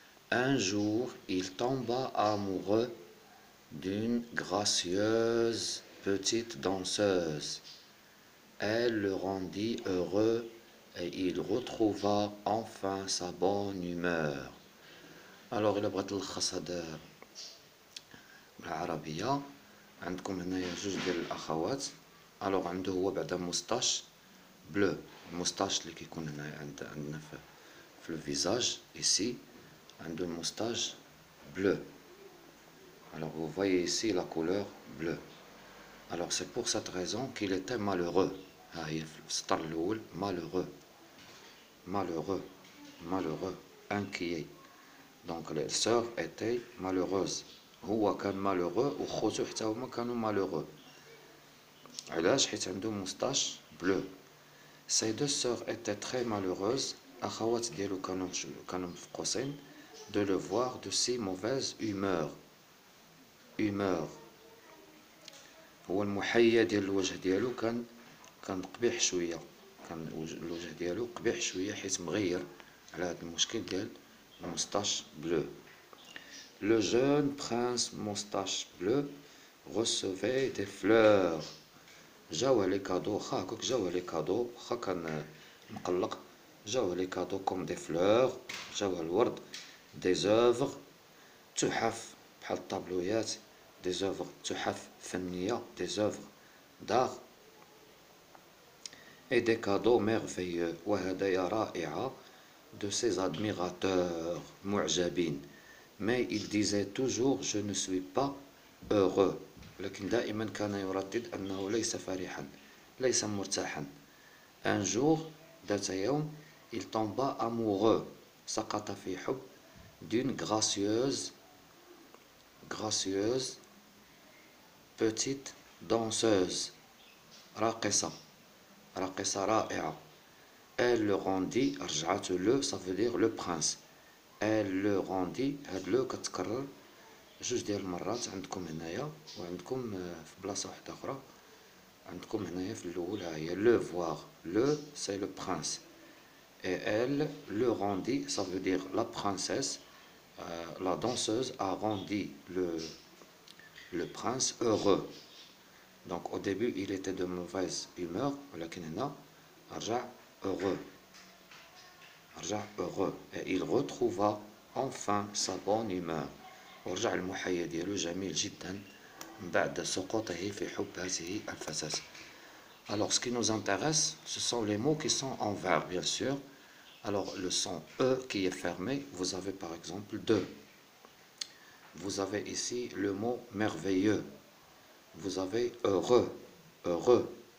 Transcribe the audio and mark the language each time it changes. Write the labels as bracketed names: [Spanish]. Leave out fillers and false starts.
[French] Un jour, il tomba amoureux d'une gracieuse petite danseuse. Elle le rendit heureux et il retrouva enfin sa bonne humeur. [Arabic] Alors, إلا بغيت نلخص هذا بالعربية، عندكم هنايا جوج ديال الأخوات. ألوغ عنده هو بعدا موستاش بلو، الموستاش اللي كيكون هنايا عندنا في الفيزاج ici, عنده الموستاج bleu. [French] Alors vous voyez ici la couleur bleue. Alors c'est pour cette raison qu'il était malheureux. [Arabic] ها هي في السطر الأول [French] malheureux, malheureux, malheureux, inquiet. Donc les sœurs étaient malheureuses. [Arabic] هو كان malheureux وخوته حتى هما كانوا malheureux. علاش؟ حيت عنده موستاش bleu. [French] Ces deux sœurs étaient très malheureuses. [Arabic] أخوات ديالو كانوا في قوسين [French] de le voir de si mauvaise humeur. Humeur. [Arabic] هو المحيا ديال الوجه ديالو كان قبيح شويه، كان الوجه ديالو قبيح شويه حيت مغير على هذا المشكل ديال الموستاش بلو. [French] Le jeune prince moustache bleue recevait des fleurs. [Arabic] جاوه لي كادو، واخا هكاك جاوه لي كادو، واخا كان مقلق، جاوه لي كادو كوم دي فلور، جاوه الورد، des œuvres، تحف بحال الطابلويات، des œuvres تحف فنية، [French] des œuvres d'art، et des cadeaux merveilleux [Arabic] وهدايا رائعة [French] de ses admirateurs [Arabic] معجبين. [French] Mais il disait toujours je ne suis pas heureux، [Arabic] لكن دائما كان يردد أنه ليس فرحا، ليس مرتاحا. [French] Un jour، [Arabic] ذات يوم، [French] il tomba amoureux، [Arabic] سقط في حب [French] d'une gracieuse petite danseuse، [Arabic] راقصة رائعة. [French] Elle le rendit، رجعت le، ça veut dire le prince. Elle le rendit، [Arabic] هاد لو كتكرر جوج ديال المرات عندكم هنايا وعندكم في بلاصة واحدة أخرى. عندكم هنايا في الأول ها هي [French] le voir، le c'est le prince et elle le rendit, ça veut dire la princesse. La danseuse a rendu le prince heureux. Donc au début il était de mauvaise humeur [Arabic] ولكن هنا رجع [French] heureux. رجع heureux. Et il retrouva enfin sa bonne humeur. [Arabic] ورجع المحيا ديالو جميل جدا من بعد سقوطه في حب هذه الفتاة. [French] Alors ce qui nous intéresse, ce sont les mots qui sont en verbe, bien sûr. Alors le son E qui est fermé, vous avez par exemple de. Vous avez ici le mot merveilleux. Vous avez heureux, heureux.